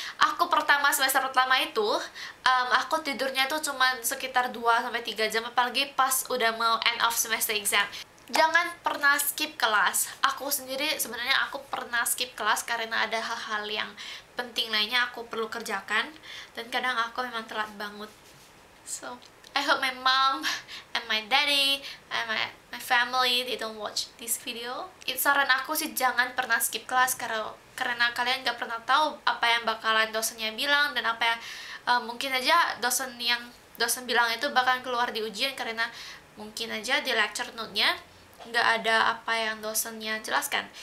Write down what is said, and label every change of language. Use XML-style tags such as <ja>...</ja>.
<id>Aku semester pertama itu aku tidurnya tuh cuman sekitar 2-3 jam, apalagi pas udah mau end of semester exam. Jangan pernah skip kelas. Aku sendiri sebenarnya aku pernah skip kelas karena ada hal-hal yang penting lainnya aku perlu kerjakan, dan kadang aku memang telat banget.</id> <en>So I hope my mom and my daddy and my family, they don't watch this video.</en> <id>Saran aku sih jangan pernah skip kelas, karena kalian gak pernah tahu apa yang bakalan dosennya bilang, dan apa yang mungkin aja dosen bilang itu bakalan keluar di ujian, karena mungkin aja di lecture note-nya nggak ada apa yang dosennya jelaskan.</id>